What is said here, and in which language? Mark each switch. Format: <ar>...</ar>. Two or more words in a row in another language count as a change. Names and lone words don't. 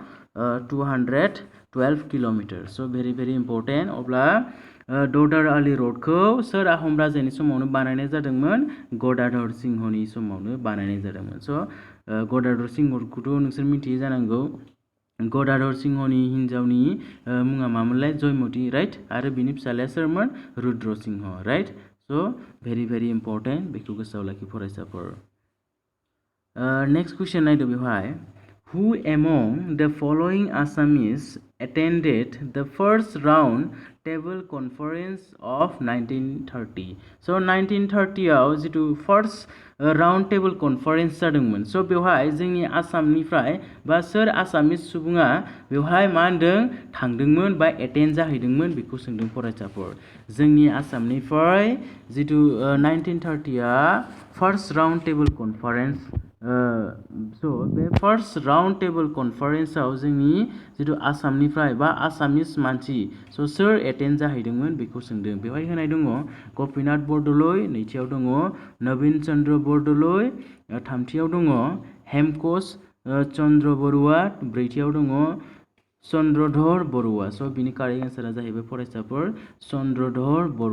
<brx>212 किल'मिटार स'</brx> <en>very very important</en> <brx>अब्ला दरदार आली रोडखौ सोर आहम राजानि समावनो बानायनाय जादोंमोन गदाधर सिंहनि समावनो बानायनाय जादोंमोन स' गदाधर सिंहखौथ' नोंसोर मिथियो जानांगौ गदाधर सिंहनि हिन्जावनि मुङा मामोनलाय जयमती राइट आरो बिनि फिसालाया सोरमोन रुद्र सिंह राइट स'</brx> <en>very very important</en> <brx>बेखौ गोसोआव लाखि फरायसाफोर</brx> <en>next question</en> <brx>नायदो बेवहाय</brx> <en>Who among the following Assamese attended the first round table conference of 1930?</en> <brx>So 1930 आव जितु</brx> <en>first round table conference</en> <brx>जादोंमोन स' बेवहाय जोंनि आसामनिफ्राय बा सोर आसामिस सुबुङा बेवहाय मा होनदों थांदोंमोन बा एटेन्ड जाहैदोंमोन बेखौ सोंदों फरायसाफोर जोंनि आसामनिफ्राय जितु 1930आ</brx> <en>first round table</en> <brx>कनफारेन्स स' बे</brx> <en>first round table</en> <brx>कनफारेन्सआव जोंनि जितु आसामनिफ्राय बा आसामिस मानसि स' सोर एटेन्ड जाहैदोंमोन बेखौ सोंदों बेवहाय होनाय दङ गपिनाथ बरदलै नैथियाव दङ नवीन चन्द्र बरदलै थामथियाव दङ हेमकच चन्द्र बरुवा ब्रैथियाव दङ चन्द्रधर बरुवा स' बिनि</brx> <en>correct answer</en> <brx>जाहैबाय फरायसाफोर चन्द्रधर</brx>